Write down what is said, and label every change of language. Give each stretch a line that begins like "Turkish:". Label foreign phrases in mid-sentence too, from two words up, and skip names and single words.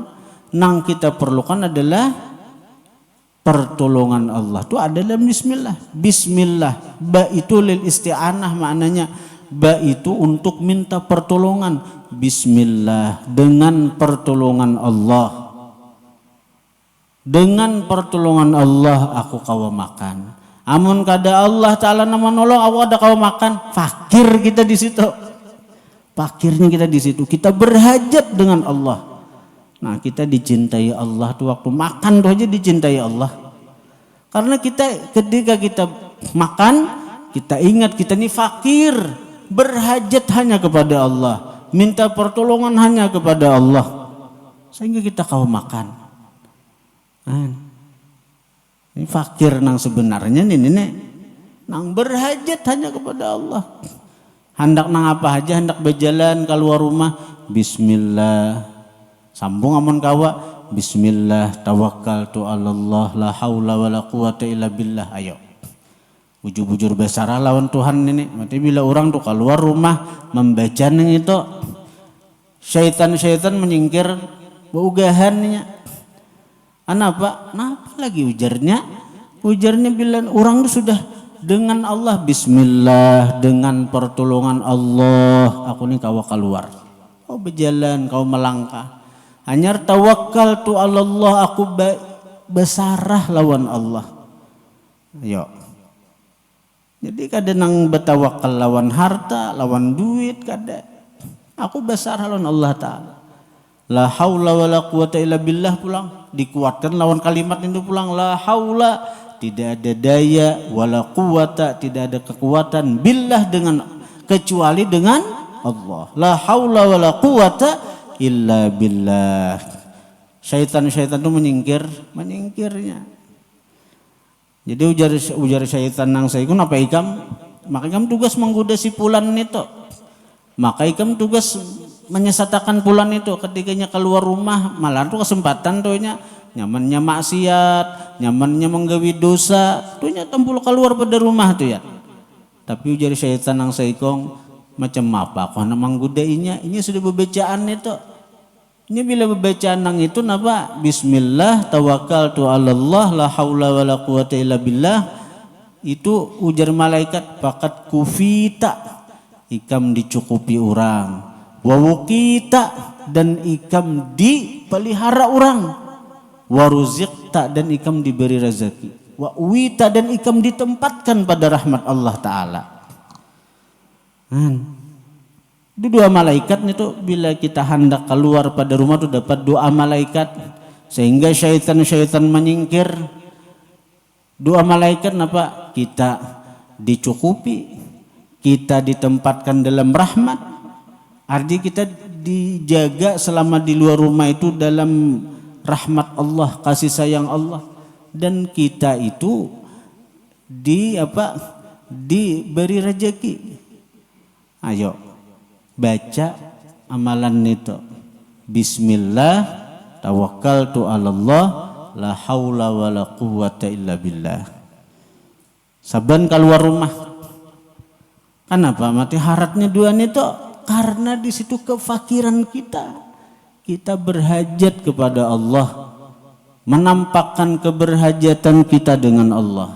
Banjar: Nang kita perlukan adalah pertolongan Allah. Itu ada dalam bismillah. Bismillah, ba itu
Arabic: للاستعانة,
Banjar: maknanya ba itu untuk minta pertolongan. Bismillah, dengan pertolongan Allah. Dengan pertolongan Allah aku kawa makan. Amun kada Allah Ta'ala nama nolong, aku ada kau makan. Fakir kita di situ. Fakirnya kita di situ. Kita berhajat dengan Allah. Nah, kita dicintai Allah tuh waktu makan tuh aja dicintai Allah. Karena kita ketika kita makan, kita ingat kita ini fakir, berhajat hanya kepada Allah, minta pertolongan hanya kepada Allah. Sehingga kita kau makan. Ini fakir nang sebenarnya nih nang berhajat hanya kepada Allah. Hendak nang apa aja, hendak berjalan keluar rumah, bismillah. Sambung amun kawa,
Arabic: بسم الله توكلت على الله لا حول ولا قوة إلا بالله.
Banjar: Ayo. Bujur-bujur besar lawan Tuhan ini. Mati bila orang tuh keluar rumah membaca nang itu, syaitan-syaitan menyingkir baugahannya. Kenapa? Kenapa lagi ujarnya? Ujarnya bila orang itu sudah dengan Allah, bismillah, dengan pertolongan Allah aku nih kawa keluar. Kau berjalan, kau melangkah. Hanyar tawakal tu Allah, aku besarah lawan Allah. Yo. Jadi kadang nang betawakal lawan harta, lawan duit kada. Aku besarah lawan Allah Ta'ala.
Arabic: لا حول ولا قوة إلا بالله pulang.
Banjar: Dikuatkan lawan kalimat itu pulang.
Arabic: لا حول,
Banjar: tidak ada daya,
Arabic: ولا قوة,
Banjar: tidak ada kekuatan, billah, dengan kecuali dengan Allah.
Arabic: لا حول ولا قوة إلا بالله.
Banjar: Syaitan-syaitan itu menyingkirnya. Jadi ujar syaitan nang saya kun apa ikam? Maka ikam tugas menggoda si pulan itu. Maka ikam tugas menyesatakan pulan itu ketikanya keluar rumah, malah tuh kesempatan tuhnya nyamannya maksiat, nyamannya menggawi dosa, tuhnya tempul keluar pada rumah tuh ya. Tapi ujar syaitan nang saikong macam apa kau namang gudainya, ini sudah bebacaan itu. Ini bila bebacaan nang itu napa?
Arabic: بسم الله توكلت على الله لا حول ولا قوة إلا بالله.
Banjar: Itu ujar malaikat
Arabic: فقد كفيت,
Banjar: ikam dicukupi orang. Wawukita, dan ikam dipelihara orang. Waruzikta, dan ikam diberi rezeki. Wa'wita, dan ikam ditempatkan pada rahmat Allah Ta'ala. Itu dua malaikat itu bila kita hendak keluar pada rumah itu dapat doa malaikat. Sehingga syaitan-syaitan menyingkir. Doa malaikat apa? Kita dicukupi, kita ditempatkan dalam rahmat. Arti kita dijaga selama di luar rumah itu dalam rahmat Allah, kasih sayang Allah, dan kita itu diberi rezeki. Ayo baca amalan itu.
Arabic: بسم الله توكلت على الله لا حول ولا قوة إلا بالله.
Banjar: Saban keluar rumah. Kenapa? Mati haratnya dua itu. Karena di situ kefakiran kita berhajat kepada Allah, menampakkan keberhajatan kita dengan Allah.